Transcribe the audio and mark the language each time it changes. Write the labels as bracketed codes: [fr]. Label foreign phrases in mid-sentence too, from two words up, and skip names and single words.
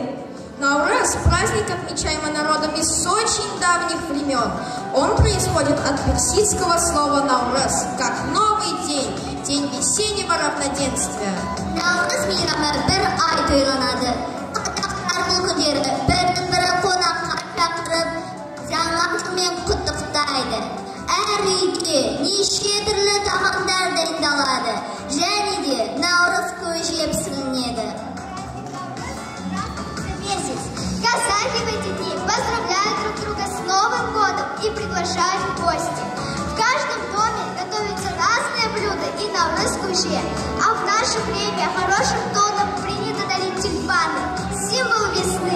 [ru] Наурыз – праздник, отмечаемый народом из очень давних времен. Он происходит от персидского слова «наурыз», как новый день, день весеннего равноденствия. [kk] Наурыз мейрамы бір ай тойланады. Қазақтар бұл күндері бірін-бірі қонаққа шақырып, жаңа жылмен құттықтайды. Әр үйде неше түрлі тағамдар дайындалады, және де наурыз көже пісіріледі. [ru] Казахи в эти дни поздравляют друг друга с Новым годом и приглашают в гости. В каждом доме готовятся разные блюда и [kk] наурыз көже, [ru] а в наше время хорошим тоном принято дарить тюльпаны, символ весны.